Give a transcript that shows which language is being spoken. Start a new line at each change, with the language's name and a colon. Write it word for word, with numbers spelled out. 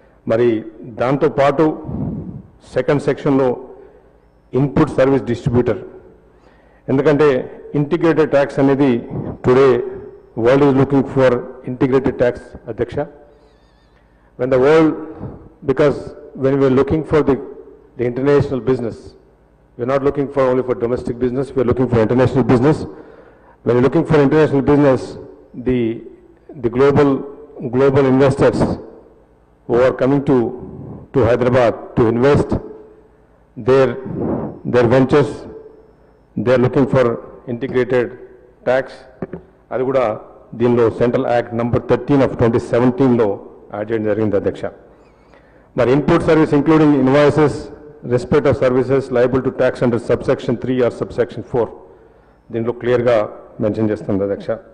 Telugu: మరి దాంతోపాటు సెకండ్ సెక్షన్లో ఇన్పుట్ సర్వీస్ డిస్ట్రిబ్యూటర్, ఎందుకంటే ఇంటిగ్రేటెడ్ ట్యాక్స్ అనేది
English: today world is looking for integrated tax
Telugu: అధ్యక్ష.
English: When the world because when we are looking for the the international business we are not looking for only for domestic business, we are looking for international business. When you're looking for international business, the the global global investors who are coming to to Hyderabad to invest their their ventures, they're looking for integrated tax.
Telugu: అది కూడా దీనిలో central act number thirteen of twenty సెవెంటీన్లో add చేయడం జరిగింది అధ్యక్ష.
English: మరి input service including invoices respect of services liable to tax under subsection three or subsection four
Telugu: దీంట్లో క్లియర్గా మెన్షన్ చేస్తుంది అధ్యక్ష.